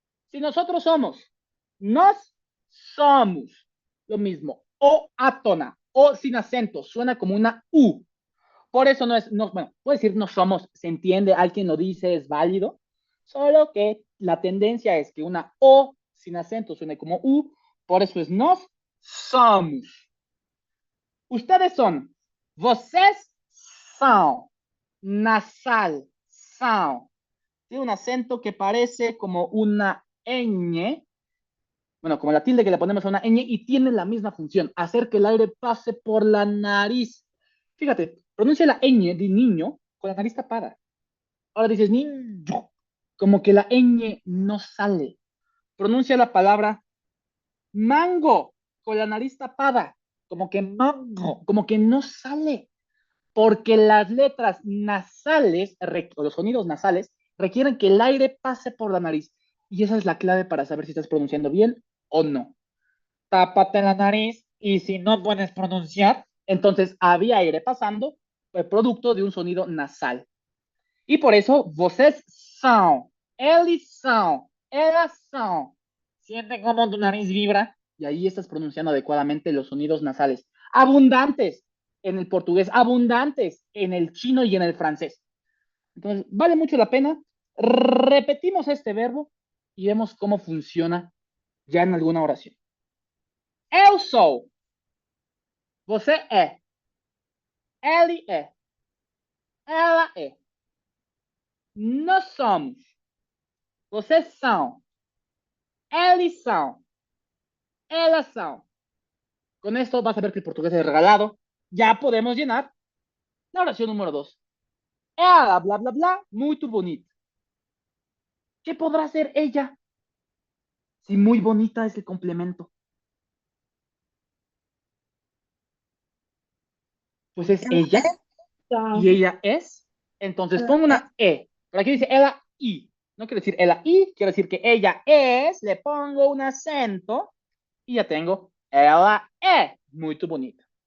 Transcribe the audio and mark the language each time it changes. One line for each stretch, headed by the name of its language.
Spanish: Si nosotros somos,
Portuguese: nos somos.
Spanish: Lo mismo. O átona, o sin acento, suena como una U. por eso no es, no, bueno, puedo decir no somos, se entiende, alguien lo dice, es válido, solo que la tendencia es que una O sin acento suene como U, por eso es
Portuguese: nos somos.
Spanish: Ustedes son,
Portuguese: vocês são, nasal, são.
Spanish: Tiene un acento que parece como una ñ, bueno, como la tilde que le ponemos a una ñ, y tiene la misma función, hacer que el aire pase por la nariz. Fíjate, pronuncia la ñ de niño con la nariz tapada. Ahora dices niño, como que la ñ no sale. Pronuncia la palabra mango con la nariz tapada, como que mango, como que no sale. Porque las letras nasales, o los sonidos nasales, requieren que el aire pase por la nariz. Y esa es la clave para saber si estás pronunciando bien o no. Tápate la nariz y si no puedes pronunciar, entonces había aire pasando, producto de un sonido nasal. Y por eso,
Portuguese: vocês são, eles são, elas são.
Spanish: Siente cómo tu nariz vibra y ahí estás pronunciando adecuadamente los sonidos nasales. Abundantes en el portugués, abundantes en el chino y en el francés. Entonces, vale mucho la pena. Repetimos este verbo y vemos cómo funciona ya en alguna oración.
Portuguese: Eu sou. Você é. Ele é. Ela é. Nós somos. Vocês são. Eles são. Elas são.
Spanish: Con esto vas a ver que el portugués es regalado. Ya podemos llenar la oración número 2.
Portuguese: Ela, bla, bla, bla, muito bonita.
Spanish: ¿Qué podrá ser ella? Si muy bonita es el complemento. Pues es ella. Y ella es. Entonces pongo una E. Por aquí dice ela y. No quiere decir ela y, quiere decir que ella es. Le pongo un acento. Y ya tengo
Portuguese: ela é muito bonita.